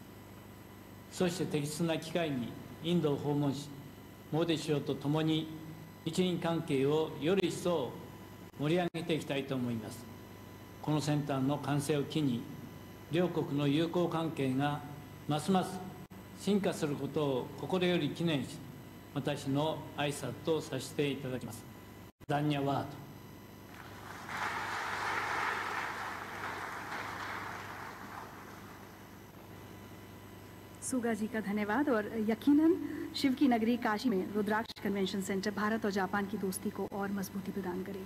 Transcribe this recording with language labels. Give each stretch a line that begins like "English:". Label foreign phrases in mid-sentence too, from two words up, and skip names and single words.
Japanese: そして適切な機会にインドを訪問しモディ首相とともに日印関係をより一層盛り上げていきたいと思います。このセンターの完成を機に両国の友好関係がますます進化することを心より記念し私の挨拶とさせていただきます。ダンニャワード。
Hindi: सुगा जी का धन्यवाद। और यकीनन शिव की नगरी काशी में रुद्राक्ष कन्वेंशन सेंटर भारत और जापान की दोस्ती को और मजबूती प्रदान करेगा।